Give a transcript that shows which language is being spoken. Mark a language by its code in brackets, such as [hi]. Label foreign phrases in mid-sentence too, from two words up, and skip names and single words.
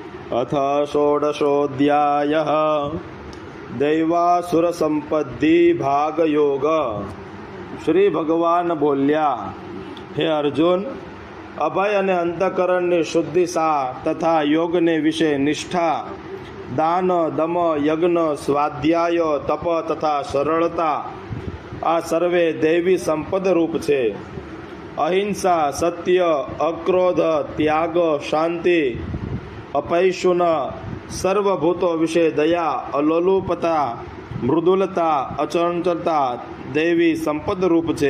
[sa] अथ षोडशोऽध्यायः दैवासुर संपत्ति भाग योग। [gu] શ્રી ભગવાન બોલ્યા, હે અર્જુન, अभय અને અંતઃકરણની શુદ્ધિ સા તથા યોગને વિશે નિષ્ઠા, દાન, દમ, યજ્ઞ, સ્વાધ્યાય, તપ તથા સરળતા આ સર્વે દૈવી સંપદ રૂપ છે. અહિંસા, સત્ય, અક્રોધ, ત્યાગ, શાંતિ, અપૈશુન, સર્વભૂતો વિશે દયા, અલોલુપતા, મૃદુલતા, અચંચળતા દૈવી સંપદ રૂપ છે.